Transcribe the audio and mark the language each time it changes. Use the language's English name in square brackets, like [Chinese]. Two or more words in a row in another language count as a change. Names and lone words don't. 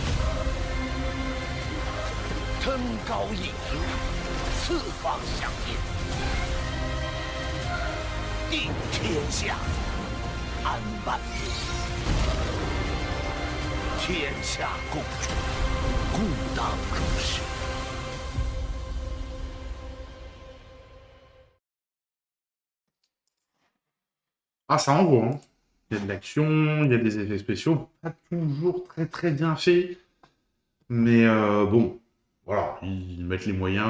[Chinese] 登高一呼，四方响应，定天下，安万民。天下共主，故当如是。 [French] Ah, ça envoie, hein. Il y a de l'action, il y a des effets spéciaux, pas toujours très très bien faits. Mais bon, voilà, ils mettent les moyens.